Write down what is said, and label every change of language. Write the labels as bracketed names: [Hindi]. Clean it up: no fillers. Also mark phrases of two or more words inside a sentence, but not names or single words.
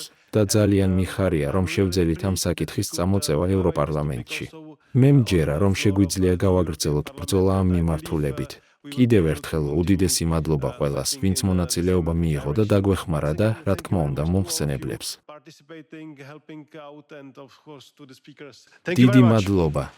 [Georgian] და ძალიან მიხარია, რომ შევძელით ამ საკითხის წამოწევა ევროპარლამენტში. მე მჯერა, რომ შეგვიძლია გავაგრძელოთ ბრძოლა ამ მიმართულებით. კიდევ ერთხელ უდიდესი მადლობა ყველას, ვინც მონაწილეობა მიიღო და დაგვეხმარა და, რა თქმა უნდა, მომხსენებლებს. [English] participating, helping out, and of course to the speakers. [Georgian] დიდი მადლობა.